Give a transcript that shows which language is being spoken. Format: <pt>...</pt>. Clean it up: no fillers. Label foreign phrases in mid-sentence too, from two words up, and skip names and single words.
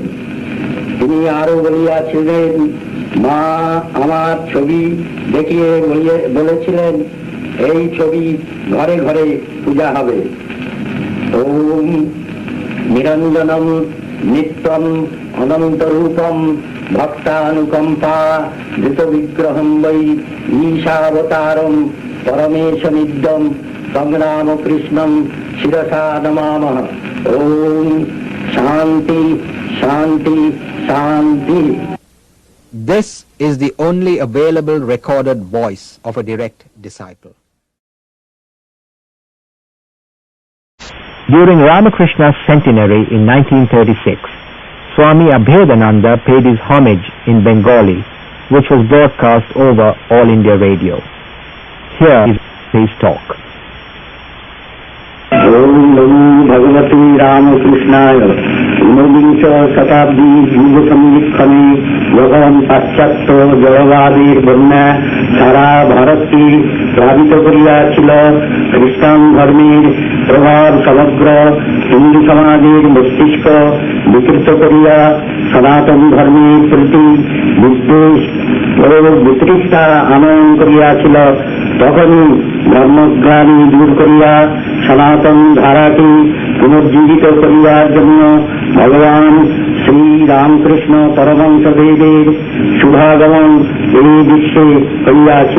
<bn>তিনি আরো বলিয়াছিলেন, মা আমার ছবি দেখিয়ে বলেছিলেন, এই ছবি ঘরে ঘরে পূজা হবে।</bn> <sa>ওম নিরঞ্জনম নিত্যম অনন্ত রূপম ভক্তানুকম্পা ধৃত বিগ্রহম বৈ ঈশাবতারম পরমেশমিদ্যম সংগ্রাম কৃষ্ণম শিরসা নমামহ। ওম শান্তি শান্তি শান্তি।</sa> <en>This is the only available recorded voice of a direct disciple. During Ramakrishna's centenary in 1936, Swami Abhedananda paid his homage in Bengali, which was broadcast over All India Radio. Here is his talk.</en> <sa>ওম নমো ভগবতে রামকৃষ্ণায়।</sa> <bn>ঊনবিংশ শতাব্দী যুগ সন্ধিক্ষণে যখন পাশ্চাত্য জড়বাদের বন্যা সারা ভারতকে প্লাবিত করিয়াছিল, খ্রিস্টান ধর্মের প্রভাব সমগ্র হিন্দু সমাজের মস্তিষ্ক বিকৃত করিয়া সনাতন ধর্মের প্রতি বিদ্বেষ ও বিতৃষ্ণা আনয়ন করিয়াছিল, তখনই ধর্মগ্লানি দূর করিয়া সনাতন ধারাকে পুনর্জীবিত করিবার জন্য ভগবান শ্রী রামকৃষ্ণ পরমহংসদেবের শুভাগমন এই বিশ্বে হইয়াছিল।</bn>